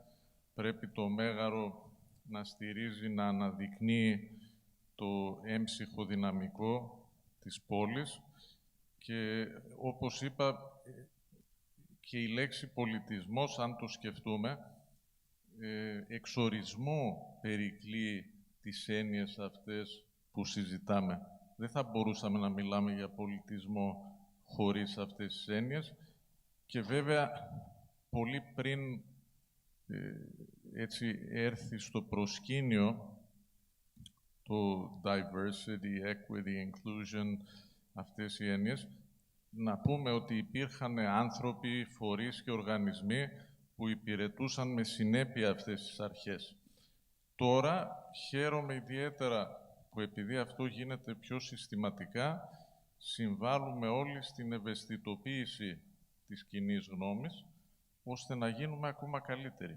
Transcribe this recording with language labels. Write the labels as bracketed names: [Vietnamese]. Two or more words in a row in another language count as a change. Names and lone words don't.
[Greek] Πρέπει το Μέγαρο να στηρίζει, να αναδεικνύει το έμψυχο δυναμικό της πόλης και, όπως είπα, και η λέξη πολιτισμός, αν το σκεφτούμε, εξορισμού περικλεί τις έννοιες αυτές που συζητάμε. Δεν θα μπορούσαμε να μιλάμε για πολιτισμό χωρίς αυτές τις έννοιες και βέβαια πολύ πριν έτσι έρθει στο προσκήνιο το [English] diversity, equity, inclusion, [Greek] αυτές οι έννοιες, να πούμε ότι υπήρχαν άνθρωποι, φορείς και οργανισμοί που υπηρετούσαν με συνέπεια αυτές τις αρχές. Τώρα χαίρομαι ιδιαίτερα που, επειδή αυτό γίνεται πιο συστηματικά, συμβάλλουμε όλοι στην ευαισθητοποίηση της κοινής γνώμης, ώστε να γίνουμε ακόμα καλύτεροι.